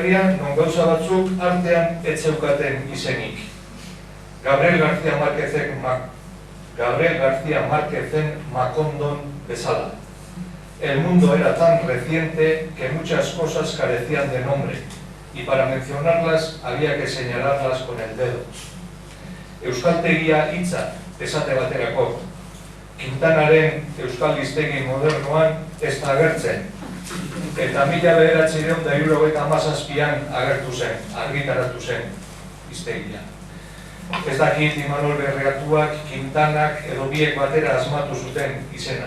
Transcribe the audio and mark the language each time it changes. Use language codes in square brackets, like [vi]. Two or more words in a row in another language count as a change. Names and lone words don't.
[eu] Herrian non gauza batzuk artean etzeukaten izenik. Gabriel García Márquezen Macondon bezala. [es] El mundo era tan reciente que muchas cosas carecían de nombre y para mencionarlas había que señalarlas con el dedo. [eu] Euskaltegia hitza esate baterako. Quintanaren euskal hiztegi modernoan ez da agertzen. Eta 1977an agertu zen, argitaratu zen hiztegia. Ez dakit Imanol Berriatuak, Quintanak edo biek batera asmatu zuten izena.